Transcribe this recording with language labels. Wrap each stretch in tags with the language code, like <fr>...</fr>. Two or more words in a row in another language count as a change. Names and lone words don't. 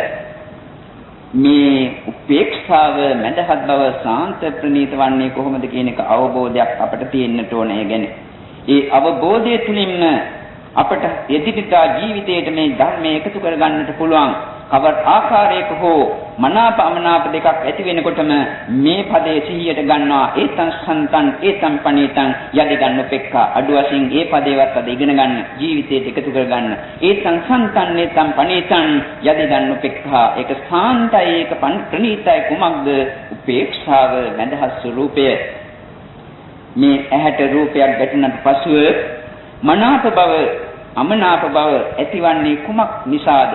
<si>මේ උපේක්ෂාව මඳහත් බව සාන්ත ප්‍රණීත වන්නේ කොහොමද කියන එක අවබෝධයක් අපට තියෙන්නට ඕනේ ගැන. ඒ අවබෝධය තුලින්ම අපට එදිනෙදා ජීවිතයේ මේ ධර්මයේ එකතු කරගන්නට පුළුවන්. කවර ආකාරයක හෝ මනාප අමනාප දෙකක් ඇති වෙනකොටම මේ පදයේ සිහියට ගන්නවා</si> <pi>ඒතං සන්තං ඒතං පණීතං යදි ගන්න උපේක්ඛා</pi> <si>අඩු වශයෙන් ඒ පදේවත් අද ඉගෙන ගන්න ජීවිතයට එකතු කරගන්න</si> <pi>ඒතං සන්තං ඒතං පණීතං යදි ගන්න උපේක්ඛා</pi> <si>ඒක සාන්තයි ඒක ප්‍රණීතයි කුමක්ද උපේක්ෂාව මඳහත් ස්වરૂපය මේ ඇහැට රූපයක් ගැටුණට පසුව මනාප බව අමනාප බව ඇතිවන්නේ කුමක් නිසාද?</si>